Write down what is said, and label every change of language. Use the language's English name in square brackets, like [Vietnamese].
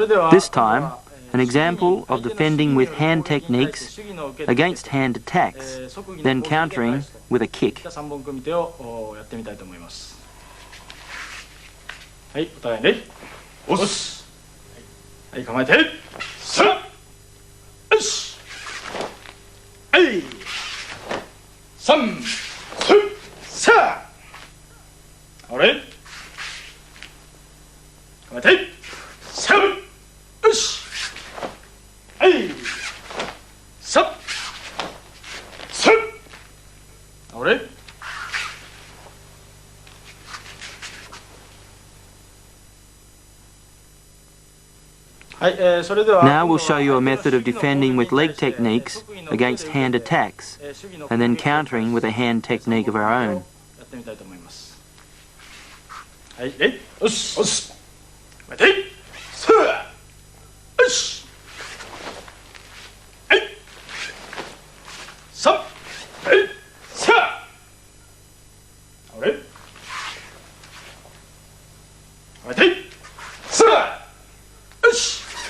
[English] This time, an example of defending with hand techniques against hand attacks, then countering with a kick. [Japanese] 3本組み手をやってみたいと思います。はい、お互いね。おっす。はい、構えて。さあ。よし。はい。 3、さあ、あれ、構えて、3、よし、はい、3、3、あれ、はい、それでは [English] Now we'll show you a method of defending with leg techniques against hand attacks, and then countering with a hand technique of our own. [Japanese] やってみたいと思います。はい、よし、よし、待て、さあ、よし、はい、3、はい、さあ、あれ、待て、さあ、よし。